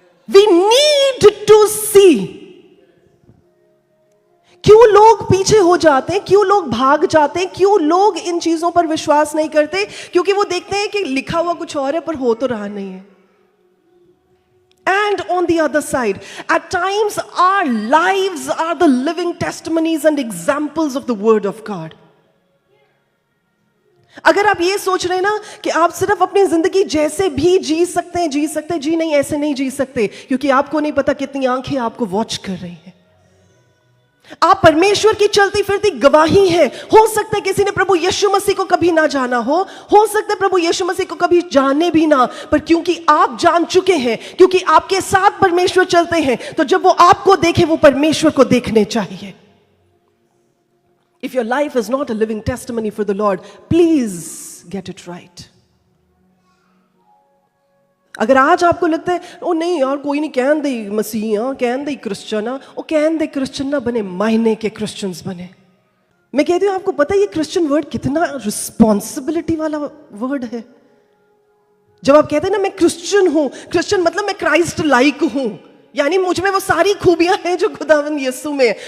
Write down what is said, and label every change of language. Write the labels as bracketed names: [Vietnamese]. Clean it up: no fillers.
[English] We need to see. [Hindi] क्यों लोग पीछे हो जाते हैं, क्यों लोग भाग जाते हैं, क्यों लोग इन चीजों पर विश्वास नहीं करते? क्योंकि वो देखते हैं कि लिखा हुआ कुछ और है पर हो तो रहा नहीं है। [English] And on the other side, at times our lives are the living testimonies and examples of the word of God. [Hindi] अगर आप ये सोच रहे हैं ना कि आप सिर्फ अपनी जिंदगी जैसे भी जी सकते हैं, जी नहीं, ऐसे नहीं जी सकते, क्योंकि आपको नहीं पता कितनी आंखें आपको वॉच कर रही हैं। आप परमेश्वर की चलती फिरती गवाही हैं। हो सकता है किसी ने प्रभु यीशु मसीह को कभी ना जाना हो सकता है प्रभु यीशु मसीह को कभी जाने भी ना, पर क्योंकि आप जान चुके हैं, क्योंकि आपके साथ परमेश्वर चलते हैं, तो जब वो आपको देखे वो परमेश्वर को देखने चाहिए। [English] If your life is not a living testimony for the Lord, please get it right. [Hindi] अगर आज आपको लगता है ओ नहीं यार कोई नहीं, [Punjabi] कहन दे मसीह, कहन दे क्रिश्चियन, ओ कहन दे क्रिश्चियन ना बने, [Hindi] मायने के क्रिश्चियंस बने। मैं कहती हूँ आपको पता है ये क्रिश्चियन वर्ड कितना रिस्पॉन्सिबिलिटी वाला वर्ड है। जब आप कहते हैं ना मैं क्रिश्चियन हूं, क्रिश्चियन मतलब मैं क्राइस्ट लाइक हूं, यानी मुझ में वो सारी खूबियां हैं जो खुदावंद यीशु में है।